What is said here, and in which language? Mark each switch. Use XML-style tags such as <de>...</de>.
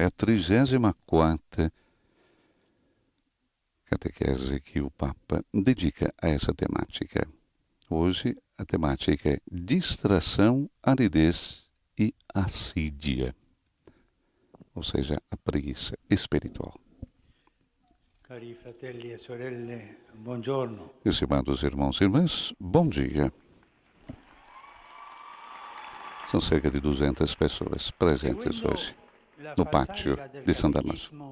<pt>É a 34ª catequese que o Papa dedica a essa temática. Hoje a temática é distração, aridez e assídia, ou seja, a preguiça espiritual.</pt> <it>Cari fratelli e sorelle, buongiorno.</it> <pt>Estimados irmãos e irmãs, bom dia. São cerca de 200 pessoas presentes hoje no pátio de São Damaso.</pt>